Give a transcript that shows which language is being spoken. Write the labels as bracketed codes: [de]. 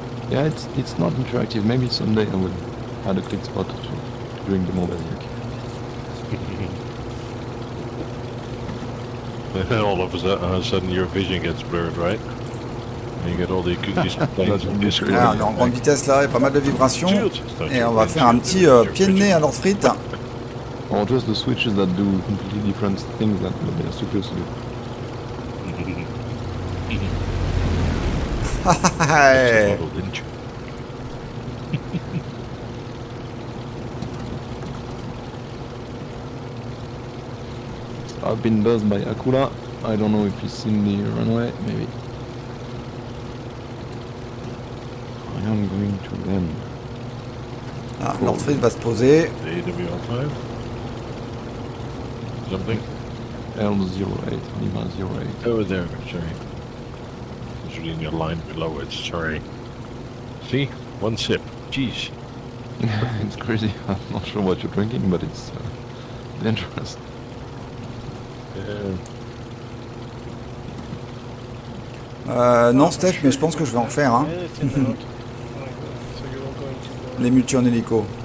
[en] Yeah, it's not interactive. Maybe someday I will add a click spot to drink the more basic. All of a sudden your vision gets blurred, right? And you get all these complaints from this screen. [fr] Ah, on est en grande vitesse là, il y a pas mal de vibrations. Et on va faire un petit pied de nez à Lord Frit. [en] Or just the switches that do completely different things that they are supposed to do. Hey. Didn't you? I've been buzzed by Akula. I don't know if he's seen the runway, maybe. I am going to land. [fr] Ah, Lord Frit va se poser. [en] The AWR5? Something? L08, Lima 08. Oh, there, sorry. It's reading your line below it, sorry. See? One sip. Jeez. It's crazy. I'm not sure what you're drinking, but it's dangerous. [fr] Non Steph, mais je pense que je vais en faire. Hein. [en] And it's in the note. So you're all going to [fr] Les multi en hélico.